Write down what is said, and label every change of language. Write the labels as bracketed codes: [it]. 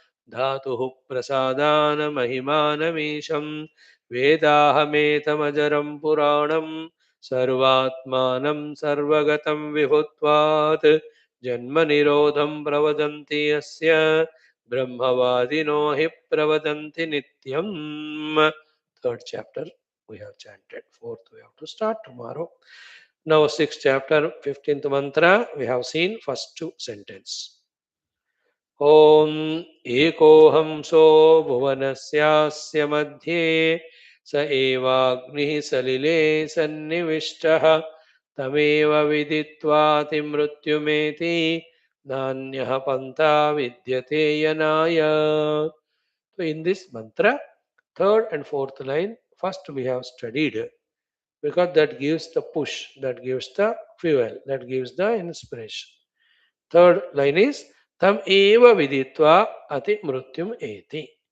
[sa] धातुः प्रसादान् महिमानमीशं वेदाहमेतमजरं पुराणं सर्वात्मानं सर्वगतं विभुत्वात् जन्मनिरोधं प्रवदन्ति यस्य ब्रह्मवादिनो हि प्रवदन्ति नित्यम्। [en] Third chapter we have chanted. Fourth we have to start tomorrow. Now sixth chapter, 15th mantra, we have seen first two sentence. [sa] ॐ एकोऽहंसो भुवनस्यास्य मध्ये स एवाग्निः सलिले सन्निविष्टः तमेव विदित्वातिमृत्युमेति नान्यः पन्था विद्यते यनाय. [en] So in this mantra, third and fourth line, first we have studied because that gives the push, that gives the fuel, that gives the inspiration. Third line is [sa] tam eva viditva ati mrutyum eti.